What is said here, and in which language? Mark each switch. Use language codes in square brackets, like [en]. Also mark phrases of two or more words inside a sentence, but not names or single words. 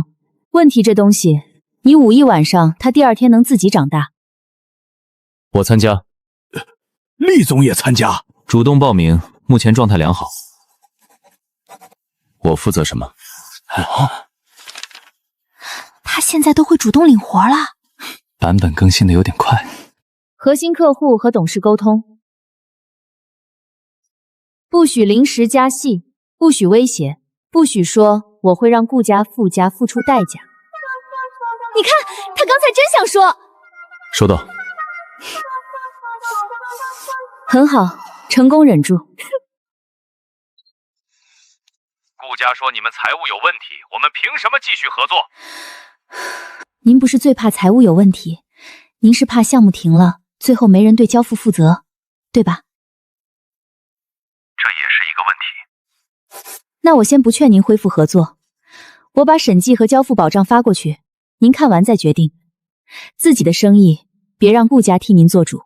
[zh] 問題這東西，你捂一晚上，它第2天能自己長大。我參加。厲總也參加？主動報名，目前狀態良好。我負責什麼？他現在都會主動領活了。版本更新的有點快。核心客戶和董事溝通。不许临时加戲，不许威脅，不许说我会讓顧家、傅家付出代價。你看，他刚才真想说。收到。很好，成功忍住。顾家说你们财务有问题，我们凭什么继續合作？您不是最怕財務有問題，您是怕項目停了，最後沒人對交付負責，對吧？這也是一個問題。那我先不勸您恢復合作，我把審計和交付保障發過去，您看完再決定。自己的生意別讓顧家替您做主。